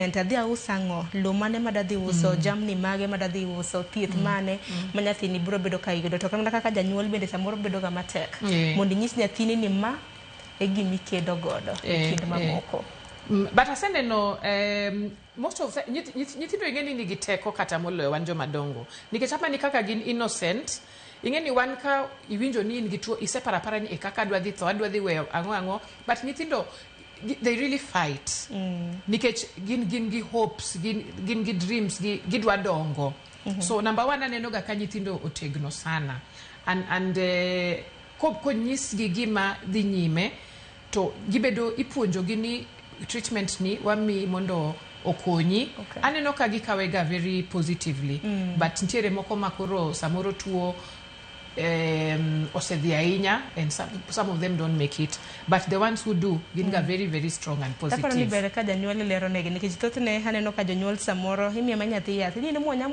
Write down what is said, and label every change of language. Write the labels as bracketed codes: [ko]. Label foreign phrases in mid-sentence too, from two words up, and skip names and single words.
[luo] Adhi usango lumane madadhi uso jamni mage madadhi uso thieth mane ma nyathini biro bedo ka yudo to kana kaka janyuol bende samoro bedo ga matek mondo nyis nyathini ni ma e gimi kedo godo e kind mamoko. But aseneno [en] most of [luo] nyithindo ingeni nigi teko kata moloyo wan joma dongo nikech apani kaka gin innocent ingeni wan ka iwinjo ni in gi tuo iseparapara ni e kaka adwa dhi tho adwa dhi weyo ang'o but nyithindo [en] they really fight [luo] nikech gin gi hopes gin gi dreams gidwa dongo. [en] So number one [luo] aneno ga ka nyithindo otegno sana and ko nyis gi gima dhi nyime to gibedo ipuonjo gi ni treatment ni wami mondo okonyi. Aneno ka gikawega [en] very positively [luo] but ntiere moko makoro samoro tuo osedhi ahinya [en] and some of them don't make it but the ones who do [luo] ginga [en] very very strong and positive. [luo] Takoro ni bere ka janyuol lero negi nikech thothne aneno ka janyuol samoro imiyo manyathi yath ni mo